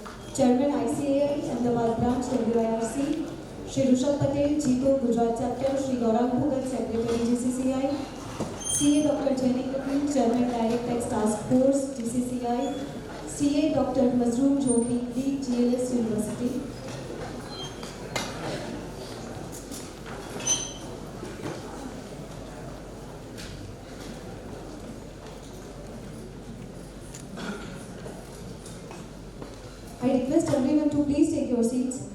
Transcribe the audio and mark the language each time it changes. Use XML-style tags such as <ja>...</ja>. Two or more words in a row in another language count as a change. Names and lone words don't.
<en>Chairman ICAI Ahmedabad Branch WIRC, Shri Rushabh Patel, Jito Gujarat Chapter, Shri Gaurang Bhugat, Secretary GCCI, CA Dr. Jenny Kapil, Chairman Direct Tax Task Force GCCI, CA Dr. Mazroor Jogi, Dean GLS University. I request everyone to please take your seats.</en>